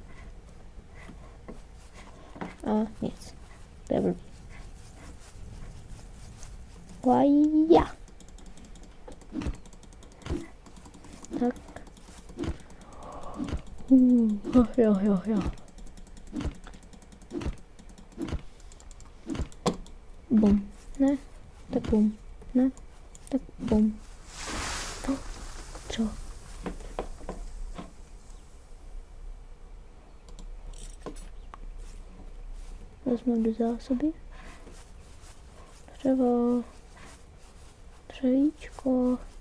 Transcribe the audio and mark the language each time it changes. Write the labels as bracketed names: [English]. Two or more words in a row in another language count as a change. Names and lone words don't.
[Czech] A nic. To je blbý. Vaja. Tak. Jo. Bum. Ne. Tak bum. Ne. Tak bum. No. Co? Vezmu do zásoby. Dřevo. Dřevíčko.